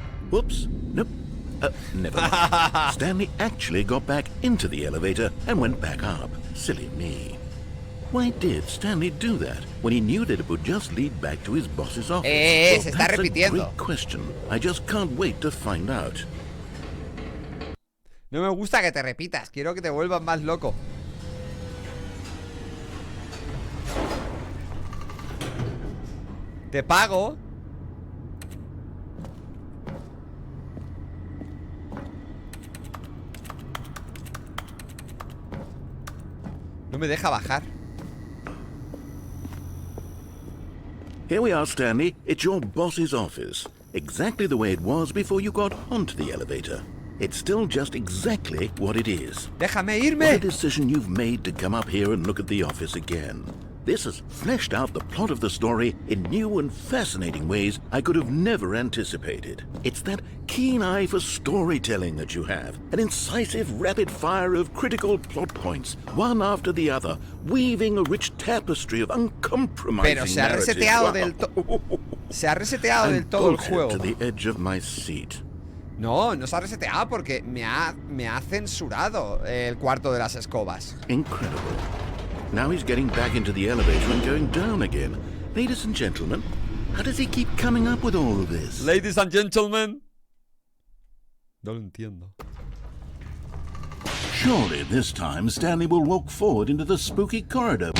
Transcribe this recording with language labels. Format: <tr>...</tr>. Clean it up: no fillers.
<en>Whoops. Nope. Never mind. Stanley actually got back into the elevator and went back up. Silly me. Why did Stanley do that when he knew that it would just lead back to his boss's office?</en> <es>Se está repitiendo.</es> <en>That's a great question. I just can't wait to find out.</en> <es>No me gusta que te repitas. Quiero que te vuelvas más loco. Te pago. No me deja bajar.</es> <en>Here we are, Stanley. It's your boss's office. Exactly the way it was before you got onto the elevator. It's still just exactly what it is.</en> <es>Déjame irme.</es> <en>What a decision you've made to come up here and look at the office again. This has fleshed out the plot of the story in new and fascinating ways I could have never anticipated. It's that keen eye for storytelling that you have, an incisive rapid fire of critical plot points, one after the other, weaving a rich tapestry of uncompromising</en> <es>Pero se ha reseteado del todo. Se ha reseteado del todo el juego.</es> <en>To the edge of my seat.</en> <es>No, no se ha reseteado porque me ha censurado el cuarto de las escobas.</es> <en>Incredible. Now he's getting back into the elevator and going down again. Ladies and gentlemen, how does he keep coming up with all of this? Ladies and gentlemen.</en> <es>No lo entiendo.</es> <en>Surely this time Stanley will walk forward into the spooky corridor.</en>